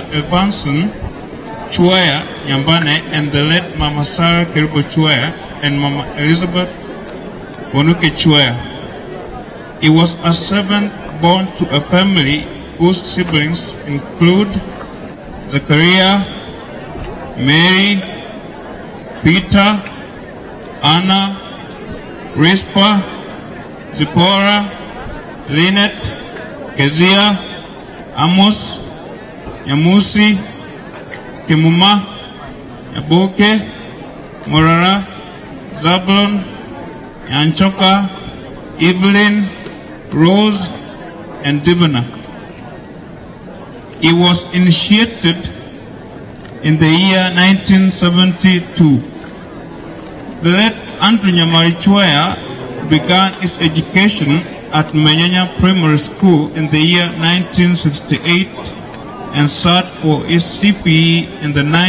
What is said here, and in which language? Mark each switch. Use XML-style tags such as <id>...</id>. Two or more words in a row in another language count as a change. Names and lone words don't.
<en>Evanson Chwea Nyambane and the late Mama Sarah Kiribo Chwea and Mama Elizabeth Bonuke Chwea. He was a seventh born to a family whose siblings include Zachariah, Mary, Peter, Anna, Rispa, Zipporah, Lynette, Kezia, Amos, Nyamusi, Kimuma, Nyaboke, Morara, Zablon, Yanchoka, Evelyn, Rose, and Divana. He was initiated in the year 1972. The late Andrew Nyamali Chwea began his education at Menyanya Primary School in the year 1968 and sat for his CPE in the</en>